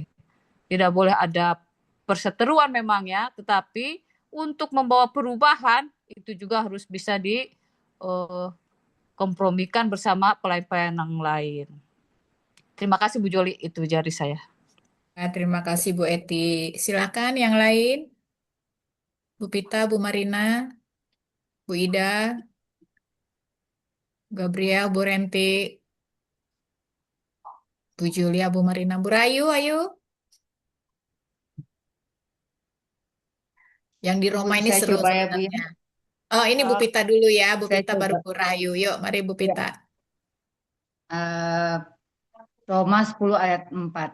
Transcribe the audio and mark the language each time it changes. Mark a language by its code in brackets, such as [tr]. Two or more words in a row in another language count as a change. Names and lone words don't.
[id] Tidak boleh ada perseteruan memang ya, tetapi untuk membawa perubahan itu juga harus bisa dikompromikan bersama pelayan-pelayan yang lain. Terima kasih Bu Joli, itu dari saya. Terima kasih Bu Eti. Silakan yang lain. Bu Pita, Bu Marina, Bu Ida, Gabriel, Bu Renti, Bu Julia, Bu Marina, Bu Rayu, ayo. Yang di Roma ini Saya seru coba ya, Bu, ya. sebenarnya. Oh, ini Bu Pita dulu ya. Bu Saya Pita baru coba. Bu Rayu. Yuk, mari Bu Pita. Roma 10 ayat 4.